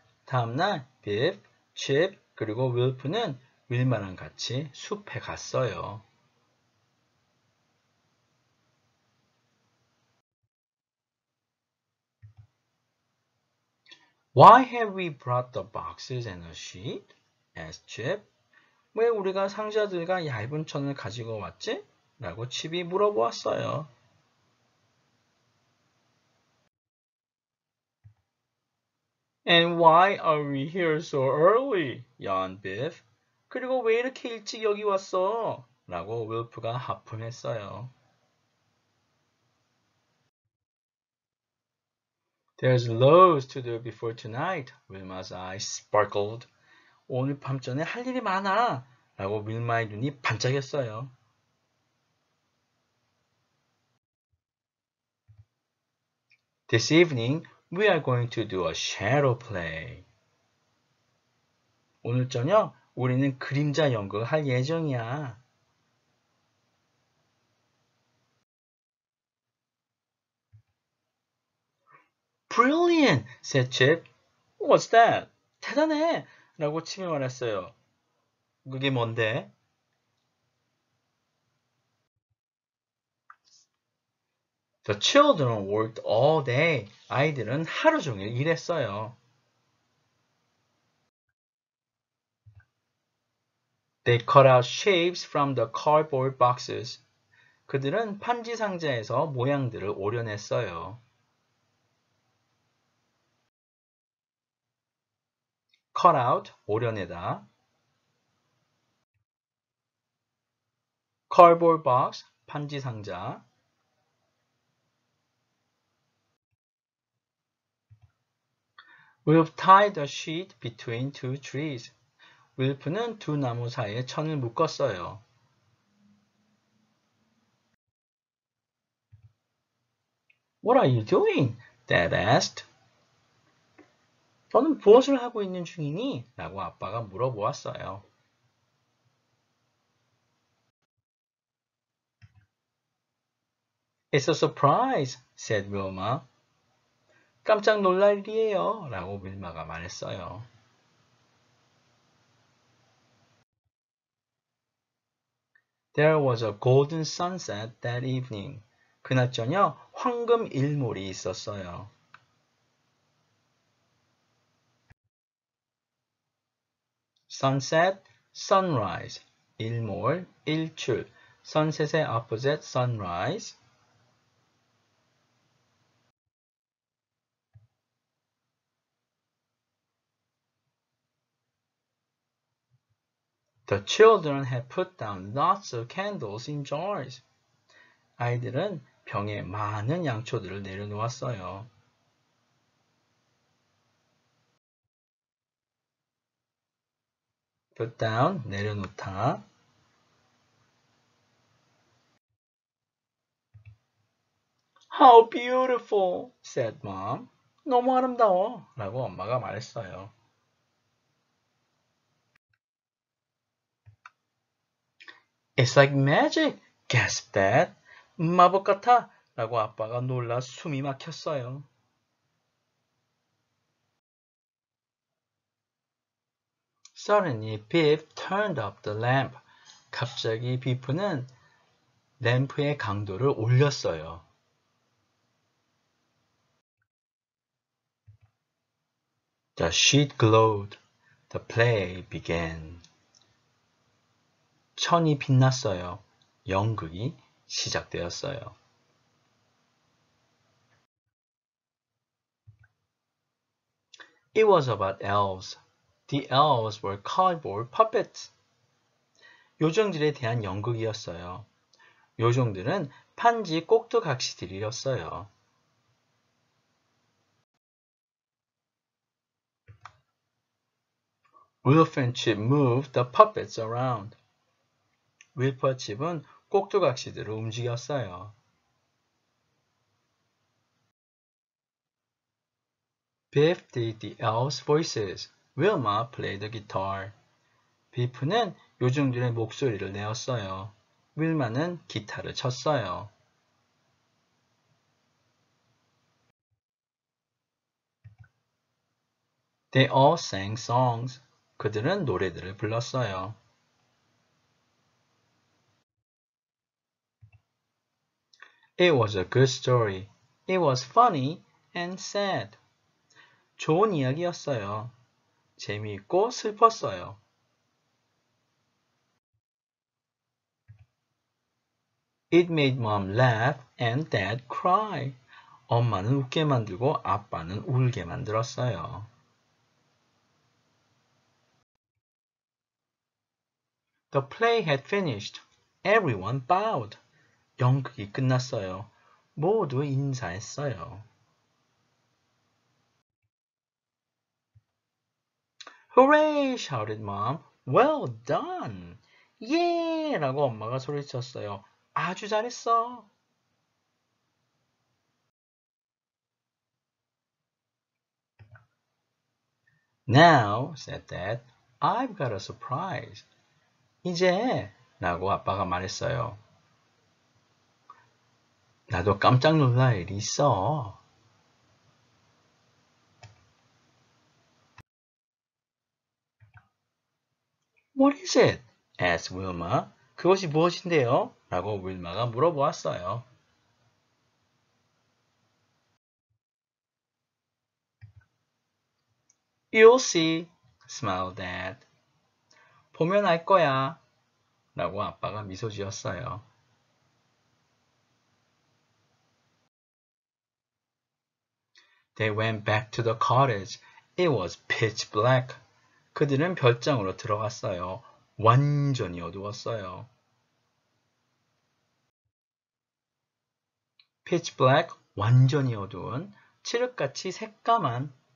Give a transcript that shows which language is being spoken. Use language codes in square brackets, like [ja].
[ko] 다음날, Pip, Chip, 그리고 Wilf는 윌마랑 같이 숲에 갔어요. [en] Why have we brought the boxes and a sheet? asked Chip. [ko] 왜 우리가 상자들과 얇은 천을 가지고 왔지? 라고 칩이 물어보았어요. [en] And why are we here so early? yawned Biff. [ko] 그리고 왜 이렇게 일찍 여기 왔어? 라고 윌프가 하품했어요. [en] There's loads to do before tonight. Wilma's eyes sparkled. [ko] 오늘 밤 전에 할 일이 많아. 라고 윌마의 눈이 반짝였어요. [en] This evening, we are going to do a shadow play. [ko] 오늘 저녁 우리는 그림자 연극을 할 예정이야. [en] Brilliant, said Chip. What's that? [ko] 대단해! 라고 칩이 말했어요. 그게 뭔데? [en] The children worked all day. [ko] 아이들은 하루 종일 일했어요. [en] They cut out shapes from the cardboard boxes. [ko] 그들은 판지 상자에서 모양들을 오려냈어요. [en] cut out, 오려내다. [ko] cardboard box, 판지 상자. [en] We've tied a sheet between two trees. [ko] 윌프는 두 나무 사이에 천을 묶었어요. [en] What are you doing? Dad asked. [ko] 너는 무엇을 하고 있는 중이니? 라고 아빠가 물어보았어요. [en] It's a surprise, said Wilma. [ko] 깜짝 놀랄 일이에요. 라고 윌마가 말했어요. [en] There was a golden sunset that evening. [ko] 그날 저녁 황금 일몰이 있었어요. [en] sunset, sunrise, 일몰, 일출. sunset의 opposite, sunrise. The children had put down lots of candles in jars. [ko] 아이들은 병에 많은 양초들을 내려놓았어요. [en] put down, 내려놓다. How beautiful, said mom. [ko] 너무 아름다워, 라고 엄마가 말했어요. [en] It's like magic, gasped dad. [ko] 마법 같아, 라고 아빠가 놀라 숨이 막혔어요. [en] Suddenly, Biff turned up the lamp. [ko] 갑자기 비프는 램프의 강도를 올렸어요. [en] The sheet glowed. The play began. [ko] 천이 빛났어요. 연극이 시작되었어요. [en] It was about elves. The elves were cardboard puppets. [ko] 요정들에 대한 연극이었어요. 요정들은 판지 꼭두각시들이었어요. [en] Wilf and Chip moved the puppets around. [ko] 윌프와 칩은 꼭두각시들을 움직였어요. [en] Biff did the elves' voices. Wilma played the guitar. [ko] 비프는 요정들의 목소리를 내었어요. 윌마는 기타를 쳤어요. [en] They all sang songs. [ko] 그들은 노래들을 불렀어요. [en] It was a good story. It was funny and sad. [ko] 좋은 이야기였어요. 재미있고 슬펐어요. [en] It made mom laugh and dad cry. [ko] 엄마는 웃게 만들고 아빠는 울게 만들었어요. [en] The play had finished. Everyone bowed. [ko] 연극이 끝났어요. 모두 인사했어요. [en] Hooray! shouted mom. Well done! 예! [ko] 라고 엄마가 소리쳤어요. 아주 잘했어. [en] Now, said dad, I've got a surprise. [ko] 이제, 라고 아빠가 말했어요. 나도 깜짝 놀랄 일이 있어. [en] What is it? asked Wilma. [ko] 그것이 무엇인데요? 라고 윌마가 물어보았어요. [en] You'll see, smiled Dad. [ko] 보면 알 거야. 라고 아빠가 미소 지었어요. [en] They went back to the cottage. It was pitch black. [ko] 그들은 별장으로 들어갔어요. 완전히 어두웠어요. pitch black, 완전히 어두운, 칠흑같이 새까만.